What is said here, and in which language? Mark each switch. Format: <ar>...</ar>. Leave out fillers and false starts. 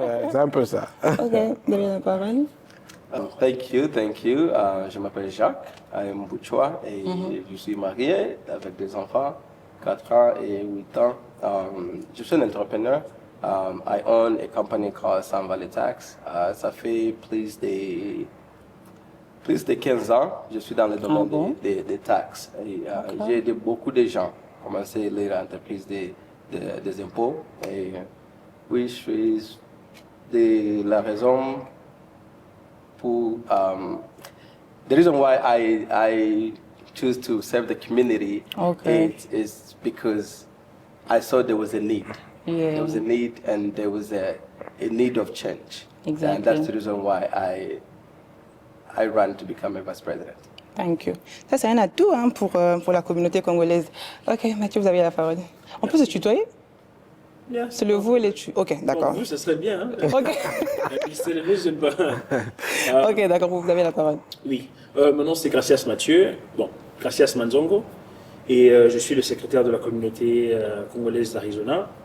<fr>C'est un peu ça. Ok, donnez la parole.</fr> <en>Thank you.</en> <fr>Je m'appelle Jacques, je suis Mbouchoua et je suis marié avec 2 enfants, 4 ans et 8 ans. Je suis un entrepreneur.</fr> <en>I own a company called Sun Valley Tax.</en> <fr>Ça fait plus de 15 ans. Je suis dans le domaine des taxes. J'ai aidé beaucoup de gens à commencer leur entreprise des impôts. Et oui, je suis de la raison pour</fr> <en>the reason why I choose to serve the community is because I saw there was a need. Yeah. There was a need and there was a need of change. Exactly. And that's the reason why I ran to become a vice president. Thank you.</en> <fr>Ça, c'est un atout hein, pour la communauté congolaise. Ok, Mathieu, vous avez la parole. On peut se tutoyer?</fr> <en>Yeah.</en> <fr>C'est le vous et les tu. Ok, d'accord. Vous, ça serait bien. Hein? Ok. C'est le j'aime pas. Ok, d'accord, vous avez la parole. Oui. Mon nom, c'est Gracias Mathieu. Bon, Gracias Manzongo. Et je suis le secrétaire de la communauté congolaise d'Arizona.</fr>